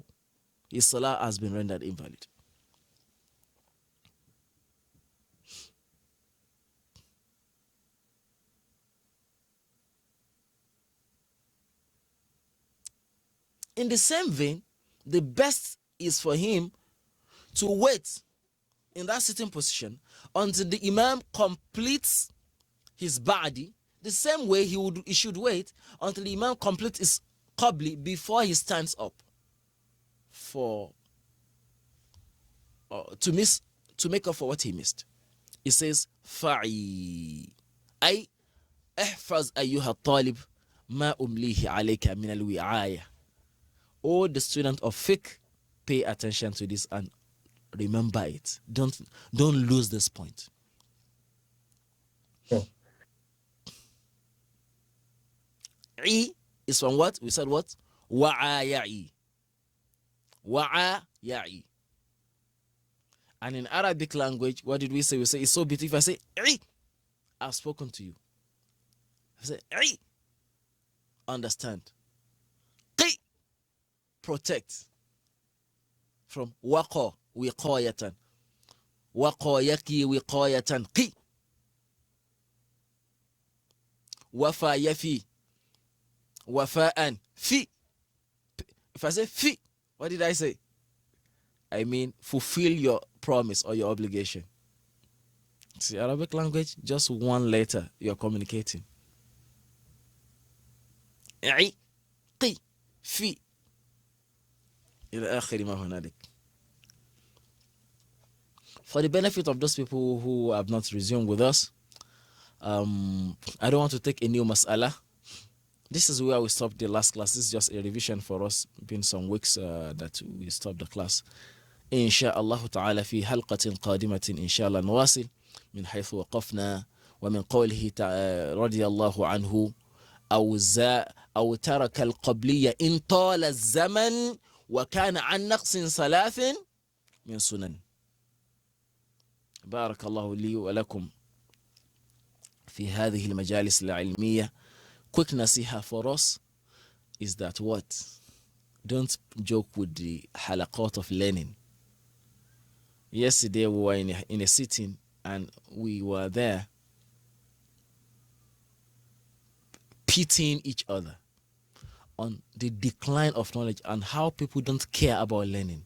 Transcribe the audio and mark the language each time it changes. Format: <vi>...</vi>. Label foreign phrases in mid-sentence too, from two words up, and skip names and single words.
<en>His salah has been rendered invalid. In the same vein, the best is for him to wait in that sitting position until the imam completes his ba'di. The same way he should wait until the imam completes his qabli before he stands up for to make up for what he missed. It says</en> <ar>فَعِ أي احفظ أيها طالب ما أمليه عليك من الوعاية.</ar> <en>O the student of fiqh, pay attention to this and Remember it. Don't lose this point. I is from what? We said what?</en> <ar>وعى يعي. وعى يعي.</ar> <en>And in Arabic language, what did we say? We say it's so beautiful. If I say I, I've spoken to you. I say I, understand. Qi, protect. From</en> <ar>وقى، وقاية. وقى يقي وقاية. قِ. وفى يفي. وفاءً. فِ.</ar> <en>If I say fi, what did I say? I mean, fulfill your promise or your obligation. See, Arabic language, just one letter you're communicating.</en> <ar>عِ، قِ، فِ.</ar> <en>For the benefit of those people who have not resumed with us, I don't want to take a new mas'ala. This is where we stopped the last class. This is just a revision for us. Been some weeks that we stopped the class.</en> <ar>إن شاء الله تعالى في حلقة قادمة إن شاء الله نواصل من حيث وقفنا ومن قوله رضي الله عنه أو ترك القبلية إن طال الزمن وكان عن نقص ثلاث من سنن. بارك الله لي ولكم في هذه المجالس العلمية.</ar> <en>Quick nasiha for us is that what? Don't joke with the halaqat of learning. Yesterday we were in a sitting and we were there pitying each other on the decline of knowledge and how people don't care about learning.</en>